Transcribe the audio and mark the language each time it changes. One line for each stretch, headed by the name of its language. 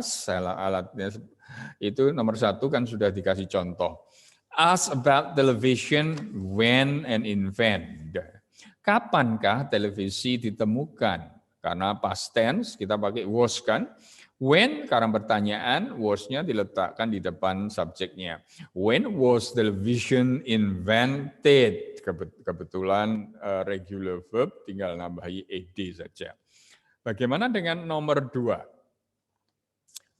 Indonesian: Alatnya itu nomor 1 kan sudah dikasih contoh.
English: Ask about television when and invent.
Indonesian: Kapankah televisi ditemukan? Karena past tense kita pakai was kan. When, karena pertanyaan, was-nya diletakkan di depan subjeknya.
English: When was television invented?
Indonesian: Kebetulan regular verb, tinggal nambahi ed saja. Bagaimana dengan nomor 2?